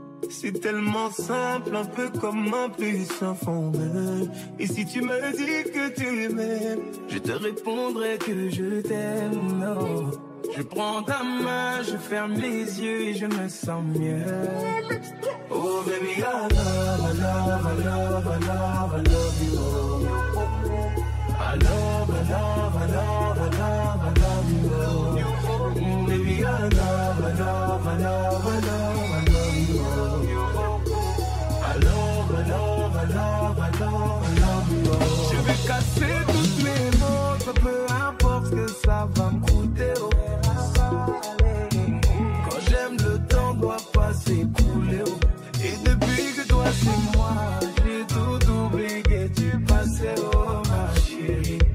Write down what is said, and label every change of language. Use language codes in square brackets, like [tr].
[fr] C'est tellement simple, un peu comme un puissant fondeur. Et si tu me dis que tu m'aimes, je te répondrai que je t'aime. Oh. Je prends ta main, je ferme les yeux et je me sens mieux. [en] Oh baby, I love, I love, I love, I love, I love you. I love, I love, I love, I love, I love you. Baby, I love, I love, I love, I love, I love you. I love, I love, I love, I love, I love you. [fr] Je vais casser toutes mes montres, peu importe ce que ça va me coûter. Quand j'aime, le temps doit pas s'écouler. Et depuis que toi c'est moi, j'ai tout oublié, tu passais, oh ma chérie.